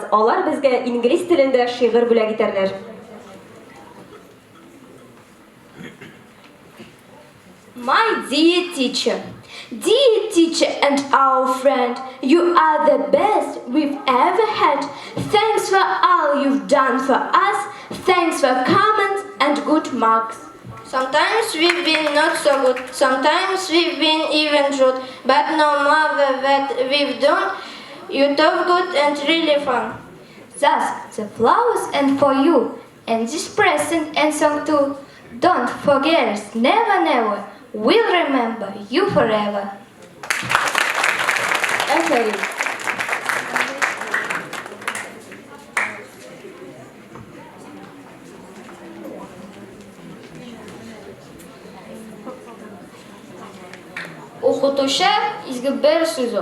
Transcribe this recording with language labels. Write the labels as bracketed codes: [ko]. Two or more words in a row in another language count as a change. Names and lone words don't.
[tt] Алар безгә инглиз телендә шигырь бүләк итәрләр. [en] My dear teacher and our friend, you are the best we've ever had. Thanks for all you've done for us. Thanks for comments and good marks. Sometimes we've been not so good, sometimes we've been even rude, but no matter what we've done, you taught good and really fun. Thus, the flowers and for you, and this present and song too. Don't forget us, never, never. We'll remember you forever. [tt] Әфәрин. Укытучы изге бер сүзү.